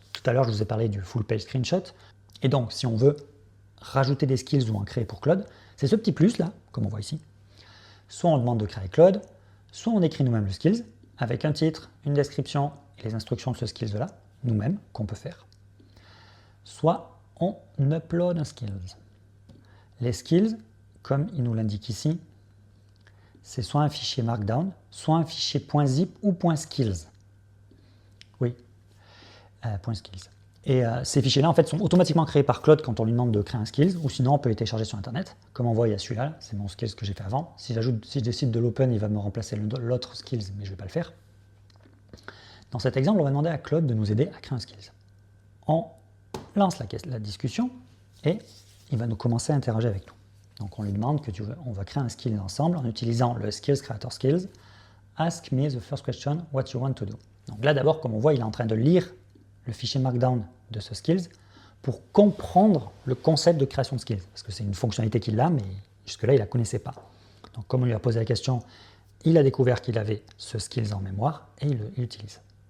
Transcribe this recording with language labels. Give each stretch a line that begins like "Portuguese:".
French: Tout à l'heure, je vous ai parlé du full page screenshot. Et donc, si on veut rajouter des skills ou en créer pour Claude, c'est ce petit plus là, comme on voit ici. Soit on demande de créer Claude, soit on écrit nous-mêmes le skills avec un titre, une description et les instructions de ce skills-là, nous-mêmes, qu'on peut faire. Soit on upload un skills. Les skills, comme il nous l'indique ici, c'est soit un fichier Markdown, soit un fichier .zip ou .skills. Oui, .skills. Et ces fichiers-là, en fait, sont automatiquement créés par Claude quand on lui demande de créer un skills, ou sinon on peut les télécharger sur Internet. Comme on voit, il y a celui-là, c'est mon skills que j'ai fait avant. Si je décide de l'open, il va me remplacer l'autre skills, mais je ne vais pas le faire. Dans cet exemple, on va demander à Claude de nous aider à créer un skills. On lance la discussion et il va nous commencer à interagir avec nous. Donc on lui demande on va créer un skills ensemble en utilisant le Skills Creator Skills.
English: Ask me the first question, what you want to do.
French: Donc là d'abord, comme on voit, il est en train de lire le fichier Markdown de ce skills pour comprendre le concept de création de skills. Parce que c'est une fonctionnalité qu'il a, mais jusque-là, il ne la connaissait pas. Donc comme on lui a posé la question, il a découvert qu'il avait ce skills en mémoire et il l'utilise.